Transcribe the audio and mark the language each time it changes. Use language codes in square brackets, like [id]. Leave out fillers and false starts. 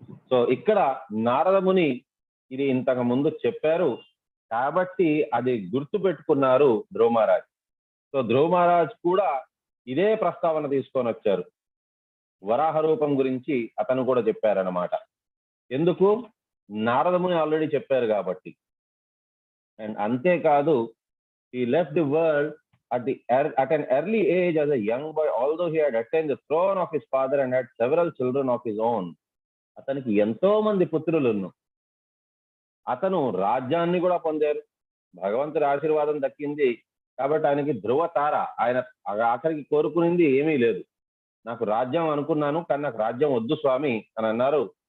[te] So ఇక్కడ నారదముని ఇది ఇంతకు ముందు చెప్పారు కాబట్టి అది గుర్తు పెట్టుకున్నారు ధ్రువ మహారాజ్. సో ధ్రువ మహారాజ్ కూడా ఇదే ప్రస్తావన తీసుకొని వచ్చారు. వరాహ రూపం గురించి అతను కూడా చెప్పారన్నమాట. ఎందుకు? నారదముని ఆల్రెడీ చెప్పారు కాబట్టి. అండ్ అంతేకాదు, [en] he left the world at an early age as a young boy, although he had attained the throne of his father and had several children of his own. [te] అతనికి ఎంతో మంది పుత్రులను, అతను రాజ్యాన్ని కూడా పొందారు, భగవంతుడి ఆశీర్వాదం దక్కింది కాబట్టి ఆయనకి ధ్రువ తార. ఆయన ఆఖరికి కోరుకునింది ఏమీ లేదు, నాకు రాజ్యం అనుకున్నాను కానీ నాకు రాజ్యం వద్దు స్వామి అని అన్నారు.